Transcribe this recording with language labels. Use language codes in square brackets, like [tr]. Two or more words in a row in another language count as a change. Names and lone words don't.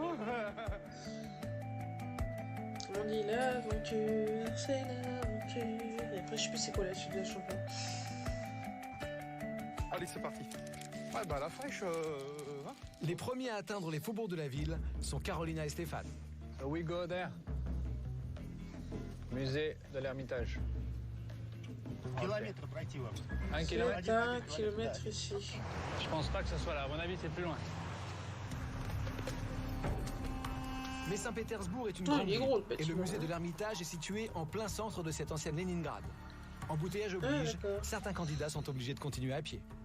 [fr] On dit l'aventure, c'est l'aventure. Et après, je sais plus c'est quoi la suite de la chanson. Allez, c'est parti. Ouais, bah la fraîche. Hein. Les premiers à atteindre les faubourgs de la ville sont Carolina et Stéphane. [en] So we go there. [fr] Musée de l'Ermitage. [ru] Километр пройти вам. [fr] 1 kilomètre. 1 kilomètre ici. Je pense pas que ce soit là. À mon avis, c'est plus loin. Mais Saint-Pétersbourg est une grande ville et le musée de l'Ermitage est situé en plein centre de cette ancienne Leningrad. Embouteillage oblige, certains candidats sont obligés de continuer à pied.